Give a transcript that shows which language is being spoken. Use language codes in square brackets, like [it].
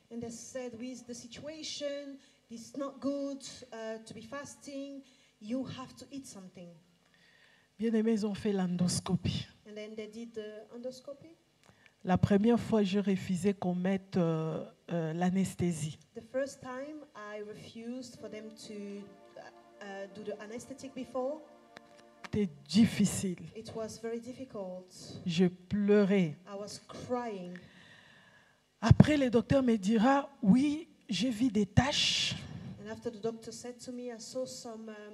[en] And they said, with the situation, it's not good to be fasting. You have to eat something. [fr] Bien aimés, ils ont fait l'endoscopie. [en] And then they did the endoscopy. [fr] La première fois, je refusais qu'on mette l'anesthésie. [en] The first time, I refused for them to do the anesthetic before. [fr] C'était difficile. [en] It was very difficult. [fr] Je pleurais. [en] I was crying. [fr] Après, le docteur me dira, oui, j'ai vu des taches. [en] And after the doctor said to me, I saw some